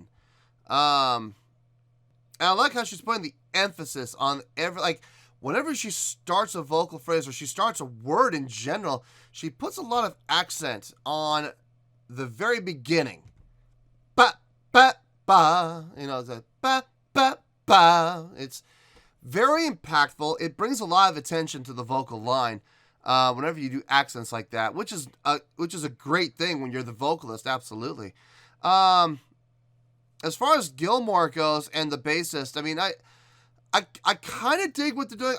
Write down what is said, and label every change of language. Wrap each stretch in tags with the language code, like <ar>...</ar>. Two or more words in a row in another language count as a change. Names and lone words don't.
<en>And I like how she's putting the emphasis on whenever she starts a vocal phrase or she starts a word in general, she puts a lot of accent on the very beginning. Ba ba ba, the ba ba ba. It's very impactful. It brings a lot of attention to the vocal line whenever you do accents like that, which is a great thing when you're the vocalist. Absolutely. As far as Gilmour goes and the bassist, I mean, I kind of dig what they're doing.</en>